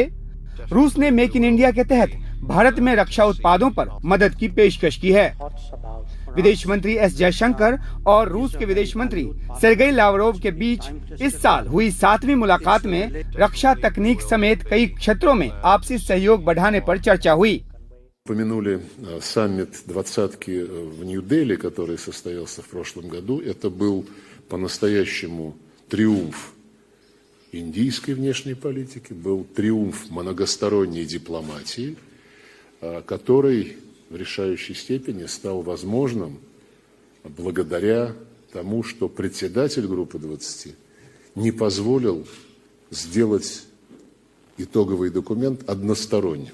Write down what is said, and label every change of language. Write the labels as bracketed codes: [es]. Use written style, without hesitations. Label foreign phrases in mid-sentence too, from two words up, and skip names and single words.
[hi] रूस ने मेक इन इंडिया के तहत भारत में रक्षा उत्पादों पर मदद की पेशकश की है। विदेश मंत्री एस जयशंकर और रूस के विदेश मंत्री सेर्गेई लावरोव के बीच इस साल हुई 7वीं मुलाकात में रक्षा तकनीक समेत कई क्षेत्रों में आपसी सहयोग बढ़ाने पर चर्चा हुई। [ru] Упомянули саммит двадцатки в Нью-Дели, который состоялся в прошлом году. Это был по-настоящему триумф индийской внешней политики, был триумф многосторонней дипломатии, который в решающей степени стал возможным благодаря тому, что председатель группы 20 не позволил сделать итоговый документ односторонним.